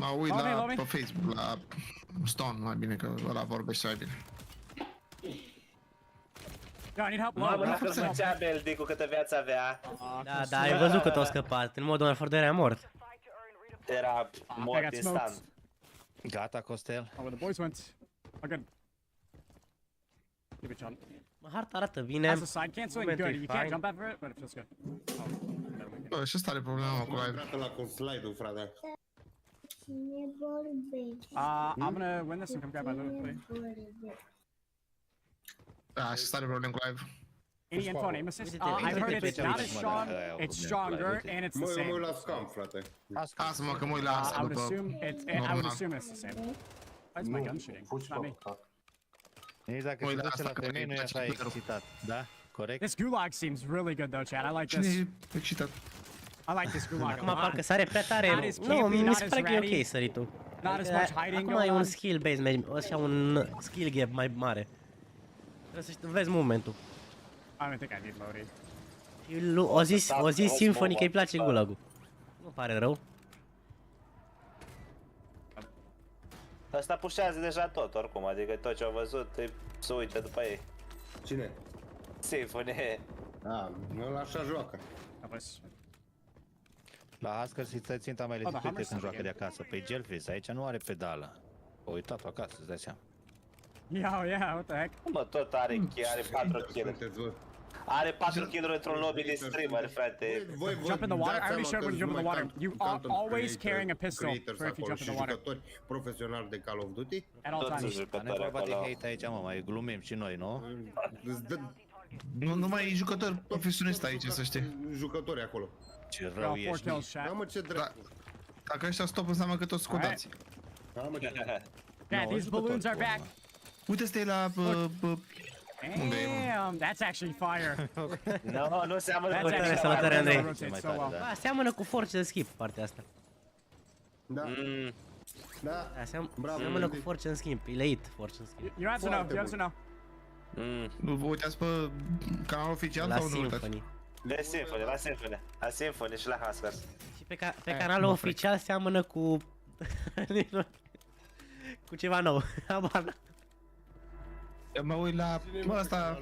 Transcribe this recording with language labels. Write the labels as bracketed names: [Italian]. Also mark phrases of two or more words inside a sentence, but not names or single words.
[Romanian] Mă uit pe Facebook, la Stone, mai bine, că ăla vorbește mai bine. Mamă, dacă făcea Beldi cu câtă viață avea. Da, ai văzut că t-au scăpat, în modul ăla de era mort. Era mort instant. Gata, Costel. [English] Oh, the boys went. Good. Give it a shot. [Romanian] Harta arată bine. [English] As a side canceling, good. You can't jump over it, but it feels good. [Romanian] Bă, și ăsta are problema cu live. La cu slide-ul, frate. [English] I'm gonna win this and come grab my loot, please. [Romanian] Da, și ăsta are probleme cu live. [English] Any info, Nemesis? I've heard it's not as strong, it's stronger, and it's the same. [Romanian] Mă uit la scam, frate. Lasă-mă că mă uit la asta după... [English] I would assume it's the same. Why is my gun shooting? It's not me. [Romanian] Nici dacă se duce la femei, nu e așa excitat, da? Corect? [English] This gulag seems really good though, Chad. I like this. [Romanian] Cine e excitat? [English] I like this gulag. [Romanian] Acum parcă sare prea tare. Nu, mi se pare că e ok săritul. Acum e un [English] skill base, [Romanian] așa un [English] skill gap [Romanian] mai mare. Trebuie să vezi momentul. [English] I don't think I need loading. [Romanian] O zis Symphony că îi place gulag-ul. Nu pare rău. Asta pușează deja tot, oricum, adică tot ce au văzut, se uită după ei. Cine? Symphony. Nu așa joacă. La Huskers îi stă ținta mai lezicute când joacă de acasă. Păi Gelfis, aici nu are pedală. O uitat acasă, îți dai seama. [English] Yeah, what the heck? [Romanian] Mă, tot are 4 kill-uri. Are 4 kill-uri într-un lobby de streamer, frate. [English] Jump in the water? I already showed when you jump in the water. You are always carrying a pistol for if you jump in the water. [Romanian] Jucători profesionali de Call of Duty. [English] At all times. [Romanian] Nu e vorba de hate aici, mă, mai glumim și noi, nu? Nu mai e jucători profesionist aici, să știi. Jucători acolo. Ce rău ești. Da, mă, ce drept. Dacă ăștia stop înseamnă că toți scodați. [English] Yeah, these balloons are back. [Romanian] Uite, stai la... [English] Damn, that's actually fire. No, [Romanian] nu seamănă cu salutare, Andrei. Seamănă cu Force Skip partea asta. Da. Da. Seamănă cu Force Skip, elite Force Skip. [English] You have to know, you have to know. [Romanian] Vă uitați pe canalul oficial sau nu uitați? De Symphony, la Symphony și la Huskers. Și pe canalul oficial seamănă cu... cu ceva nou. Mă uit la... Mă, asta...